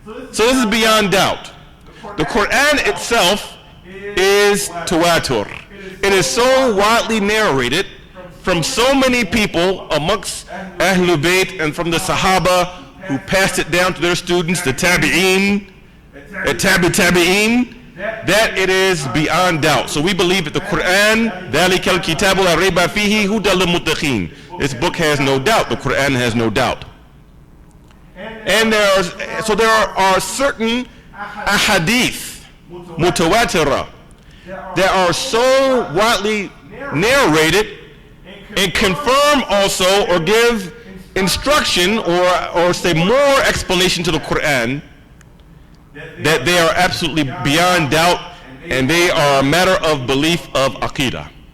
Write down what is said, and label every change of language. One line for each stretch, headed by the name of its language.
English: So this is beyond doubt. The Quran itself is tawatur. It is so widely narrated from so many people amongst Ahlul Bayt and from the Sahaba who passed it down to their students, the Tabi'een, Tabi'een, that it is beyond doubt. So we believe that the Quran,
Arabic: ذَلِكَ الْكِتَابُ لَا رَيْبَ فِيهِ هُدًى لِلْمُتَّقِينَ.
English: This book has no doubt. The Quran has no doubt. And there are certain ahadith, mutawatira, that are so widely narrated and confirm also or give instruction or say more explanation to the Quran, that they are absolutely beyond doubt and they are a matter of belief of aqidah.